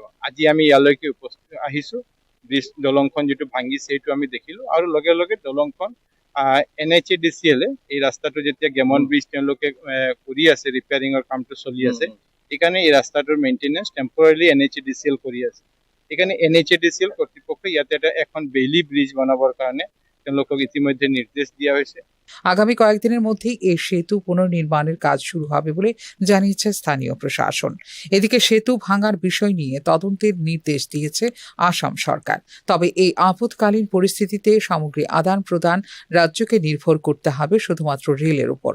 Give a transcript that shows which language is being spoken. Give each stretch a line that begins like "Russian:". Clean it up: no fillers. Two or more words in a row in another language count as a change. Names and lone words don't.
Assamese: আজি আমি ইয়ালৈকে উপস্থিত আহিছোঁ, ব্ৰিজ দলংখন যেটো ভাঙিছে সেইটো আমি দেখিলোঁ আৰু লগে লগে দলংখন NHADCL এই ৰাস্তাটো যেতিয়া গেমন ব্ৰিজ তেওঁলোকে কৰি আছে, ৰিপেয়াৰিঙৰ কামটো চলি আছে, সেইকাৰণে এই ৰাস্তাটোৰ মেইনটেনেন্স টেম্পৰাৰিলি NHADCL কৰি আছে। সেইকাৰণে NHADCL কৰ্তৃপক্ষই ইয়াতে এখন
English: Bailey bridge
Assamese: বনাবৰ কাৰণে তেওঁলোকক ইতিমধ্যে নিৰ্দেশ দিয়া হৈছে।
Bangla: আগামী কয়েকদিনের মধ্যেই এই সেতু পুনর্নির্মাণের কাজ শুরু হবে বলে জানিয়েছে স্থানীয় প্রশাসন। এদিকে সেতু ভাঙার বিষয় নিয়ে তদন্তের নির্দেশ দিয়েছে আসাম সরকার। তবে এই আপৎকালীন পরিস্থিতিতে সামগ্রী আদান প্রদান রাজ্যকে নির্ভর করতে হবে শুধুমাত্র রেলের উপর।